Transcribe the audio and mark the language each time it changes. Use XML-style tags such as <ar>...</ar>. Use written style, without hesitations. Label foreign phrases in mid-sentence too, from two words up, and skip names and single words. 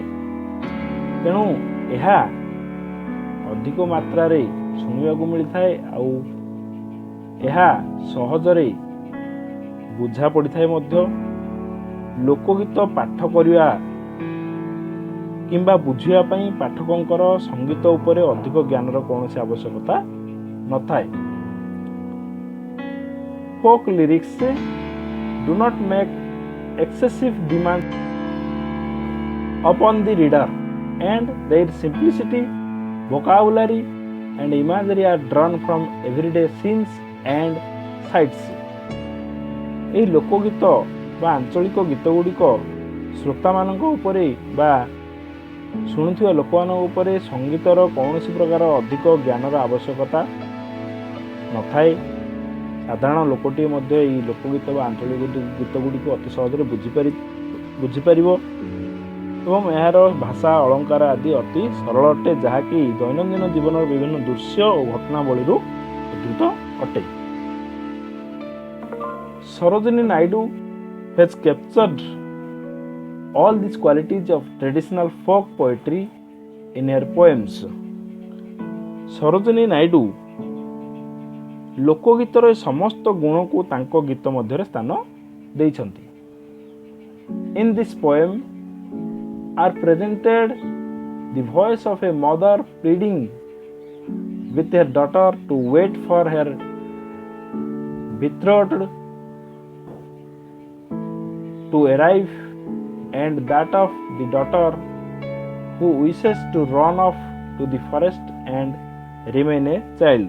<or>ତେଣୁ ଏହା ଅଧିକ ମାତ୍ରାରେ ଶୁଣିବାକୁ ମିଳିଥାଏ ଆଉ ଏହା ସହଜରେ ବୁଝା ପଡ଼ିଥାଏ ମଧ୍ୟ। ଲୋକଗୀତ ପାଠ କରିବା କିମ୍ବା ବୁଝିବା ପାଇଁ ପାଠକଙ୍କର ସଙ୍ଗୀତ ଉପରେ ଅଧିକ ଜ୍ଞାନର କୌଣସି ଆବଶ୍ୟକତା ନଥାଏ।</or> <en>Folk lyrics do not make excessive demand upon the reader, and their simplicity, vocabulary and imagery are drawn from everyday scenes and sights.</en> <or>ଏହି ଲୋକଗୀତ ବା ଆଞ୍ଚଳିକ ଗୀତ ଗୁଡ଼ିକ ଶ୍ରୋତାମାନଙ୍କ ଉପରେ ବା ଶୁଣୁଥିବା ଲୋକମାନଙ୍କ ଉପରେ ସଙ୍ଗୀତର କୌଣସି ପ୍ରକାର ଅଧିକ ଜ୍ଞାନର ଆବଶ୍ୟକତା ନଥାଏ। ସାଧାରଣ ଲୋକଟିଏ ମଧ୍ୟ ଏହି ଲୋକଗୀତ ବା ଆଞ୍ଚଳିକ ଗୀତ ଗୁଡ଼ିକୁ ଅତି ସହଜରେ ବୁଝିପାରିବ ଏବଂ ଏହାର ଭାଷା ଅଳଙ୍କାର ଆଦି ଅତି ସରଳ ଅଟେ, ଯାହାକି ଦୈନନ୍ଦିନ ଜୀବନର ବିଭିନ୍ନ ଦୃଶ୍ୟ ଓ ଘଟଣାବଳୀରୁ ଉଦ୍ଧୃତ ଅଟେ।</or> <en>Sarojini Naidu has captured all these qualities of traditional folk poetry in her poems.</en> <or>ସରୋଜିନୀ ନାଇଡୁ ଲୋକଗୀତର ସମସ୍ତ ଗୁଣକୁ ତାଙ୍କ ଗୀତ ମଧ୍ୟରେ ସ୍ଥାନ ଦେଇଛନ୍ତି।</or> <en>In this poem are presented the voice of a mother pleading with her daughter to wait for her betrothed to arrive, and that of the daughter who wishes to run off to the forest and remain a child.</en>